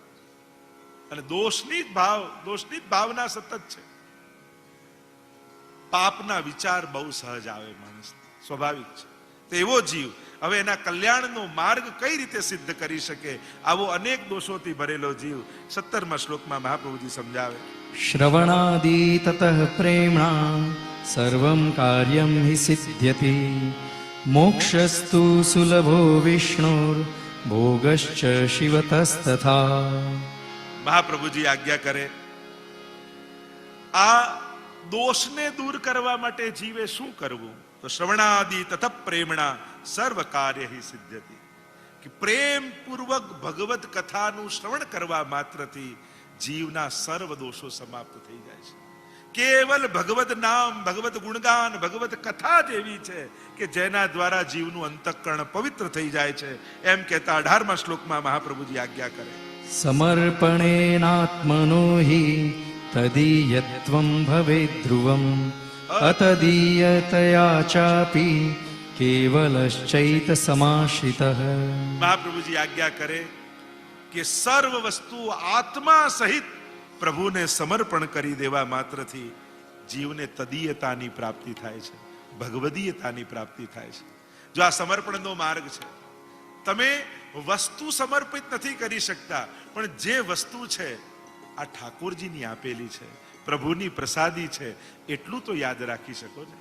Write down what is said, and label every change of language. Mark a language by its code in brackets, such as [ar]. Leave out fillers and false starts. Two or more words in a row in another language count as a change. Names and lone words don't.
[gu] અને દોષની જ ભાવના સતત છે. પાપના વિચાર બહુ સહજ આવે માણસ, સ્વાભાવિક છે. તો એવો જીવ હવે એના કલ્યાણનો માર્ગ કઈ રીતે સિદ્ધ કરી શકે? આવો અનેક દોષોથી ભરેલો જીવ 17મા શ્લોકમાં મહાપ્રભુજી સમજાવે. [sa] श्रवणादि ततः प्रेम्णा सर्वं कार्यं हि सिद्ध्यति मोक्षस्तु सुलभो विष्णुर् भोगश्च शिवतस्तथा. [gu] મહાપ્રભુજી આજ્ઞા કરે, આ દોષને દૂર કરવા માટે જીવે શું કરવું? [sa] તો श्रवणादि तथा प्रेमणा सर्व कार्य हि सिद्ध्यति. [gu] કે પ્રેમ પૂર્વક ભગવત કથાનું શ્રવણ કરવા માત્રથી જીવના સર્વ દોષો સમાપ્ત થઈ જાય છે. કેવલ ભગવત નામ, ભગવત ગુણગાન, ભગવત કથા જ એવી છે કે જેના દ્વારા જીવનું અંતઃકરણ પવિત્ર થઈ જાય છે. એમ કહેતા 18મા શ્લોકમાં મહાપ્રભુજી આજ્ઞા કરે, [sa] समर्पणेनात्मनो हि तदीयत्वं भवेद् ध्रुवम् अतदीयतया चापि केवलश्चैत समाश्रितः. [gu] મહાપ્રભુજી આજ્ઞા કરે કે સર્વ વસ્તુ આત્મા સહિત પ્રભુને સમર્પણ કરી દેવા માત્રથી જીવને તદીયતાની પ્રાપ્તિ થાય છે, ભગવદીયતાની પ્રાપ્તિ થાય છે. જો આ સમર્પણનો માર્ગ છે, તમે વસ્તુ સમર્પિત નથી કરી શકતા, પણ જે વસ્તુ છે આ ઠાકોરજીની આપેલી છે, પ્રભુની પ્રસાદી છે એટલું તો યાદ રાખી શકો ને.